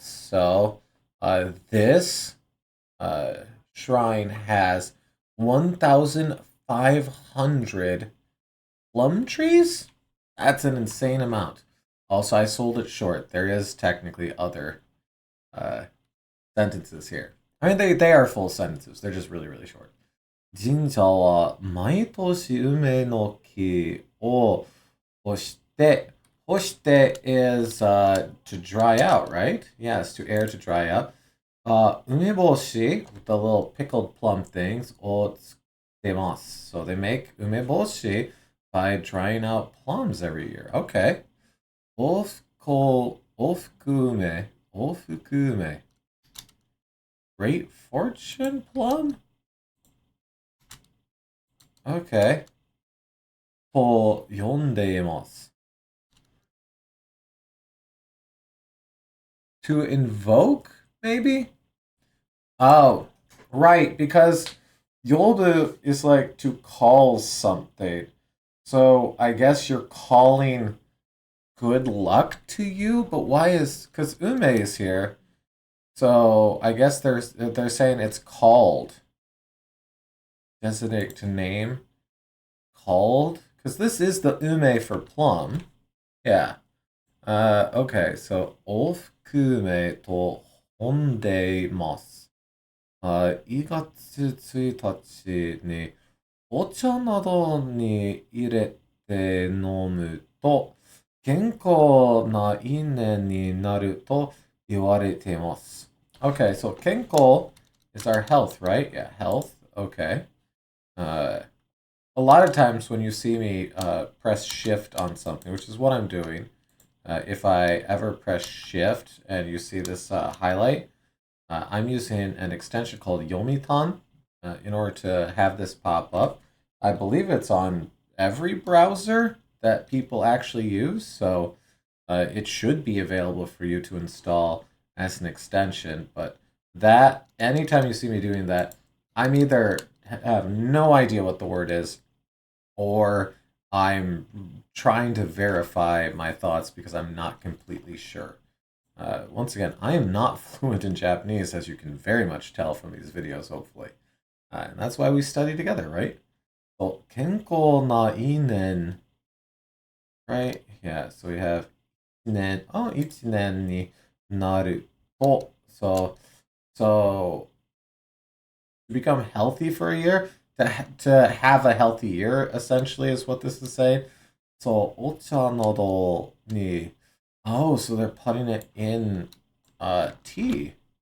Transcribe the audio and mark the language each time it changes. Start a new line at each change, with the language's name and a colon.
English: So this shrine has 1,500 plum trees? That's an insane amount. Also, I sold it short. There is technically other sentences here. I mean, they are full sentences. They're just really, really short.
Japanese: 神社は毎年梅の木を干して、干して
English: is to dry out, right? Yes, to air to dry out. 梅干し, the little pickled plum things, をつけます. So they make 梅干し by drying out plums every year. Okay. Ofukume. Great fortune plum?
Japanese: Okay. と読んでいます.
English: To invoke, maybe? Oh, right, because Yoldu is like to call something. So I guess you're calling good luck to you, but why is... Because Ume is here. So I guess they're saying it's called. Designate to name. Called? Because this is the ume for plum. Yeah. Okay, so
Japanese: 往復名と本でいます。 2月1日にお茶などに入れて飲むと健康な一年になると言われています。
English: Okay, so 健康 is our health, right? Yeah, health. Okay. A lot of times when you see me press shift on something, which is what I'm doing, if I ever press shift and you see this highlight, I'm using an extension called Yomitan in order to have this pop up. I believe it's on every browser that people actually use, so it should be available for you to install as an extension. But that, anytime you see me doing that, I'm either have no idea what the word is, or I'm trying to verify my thoughts because I'm not completely sure. Once again, I am not fluent in Japanese, as you can very much tell from these videos, hopefully. And that's why we study together, right? So, 健康な一年, right? Yeah, so we have 一年, oh,
Japanese: 一年になると.
English: So, to become healthy for a year, to have a healthy year, essentially, is what this is saying. So,
Japanese: お茶などに,
English: oh, so they're putting it in tea.